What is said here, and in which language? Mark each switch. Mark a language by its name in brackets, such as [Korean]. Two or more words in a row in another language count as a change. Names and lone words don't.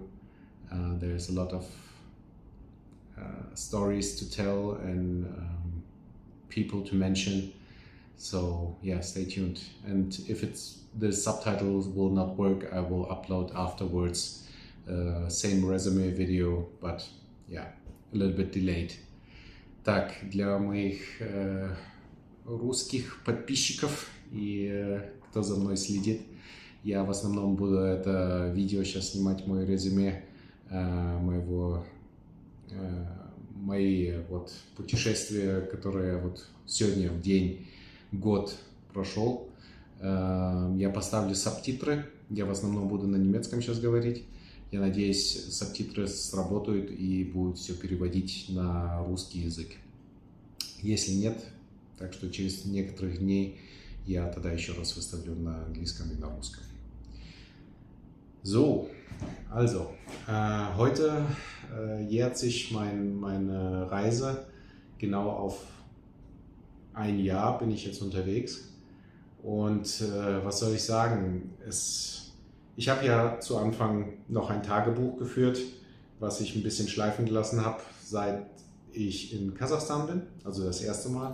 [English] There's a lot of stories to tell and people to mention. So yeah, stay tuned. And if the subtitles will not work, I will upload afterwards same resume video, but yeah, a little bit delayed. [Russian] Так, для моих русских подписчиков и кто за мной следит, я в основном буду это видео сейчас снимать, мое резюме мои вот путешествия, которые вот сегодня в день, год прошел. Я поставлю субтитры, я в основном буду на немецком сейчас говорить. Я надеюсь, субтитры сработают и будут все переводить на русский язык. Если нет, так что через некоторых дней я тогда еще раз выставлю на английском и на русском. [German] So, also, heute jährt sich meine Reise. Genau auf ein Jahr bin ich jetzt unterwegs. Und was soll ich sagen? Ich habe ja zu Anfang noch ein Tagebuch geführt, was ich ein bisschen schleifen gelassen habe, seit ich in Kasachstan bin, also das erste Mal.